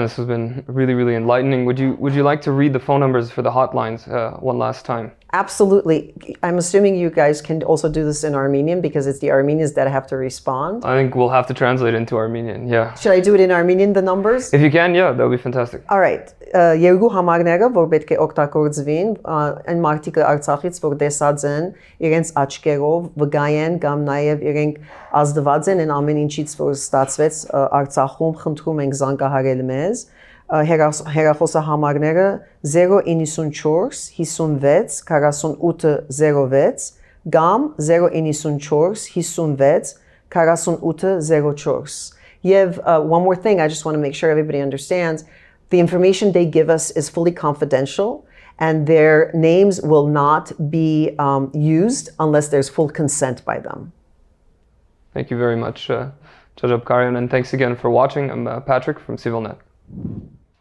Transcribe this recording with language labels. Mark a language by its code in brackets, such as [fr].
[en] This has been really, really enlightening. Would you like to read the phone numbers for the hotlines one last time? Absolutely. I'm assuming you guys can also do this in Armenian because it's the Armenians that have to respond. I think we'll have to translate into Armenian, yeah. Should I do it in Armenian, the numbers? If you can, yeah, that would be fantastic. All right. [hy] Երկու համարները, որ պետք է օգտագործվին, այն մարդիկը Արցախից, որ տեսած են, իրենց աչքերով վկայեն կամ նաև իրենք ազդված են այն ամեն ինչից, որ ստացվեց Արցախում, խնդրում ենք զանգահարել մեզ։ Հեռախոսահամարները 094 56 48 06 կամ 094 56 48 04. Yev, [en] one more thing, I just want to make sure everybody understands. The information they give us is fully confidential, and their names will not be used unless there's full consent by them. Thank you very much, Judge Apkarian, and thanks again for watching. I'm Patrick from CivilNet.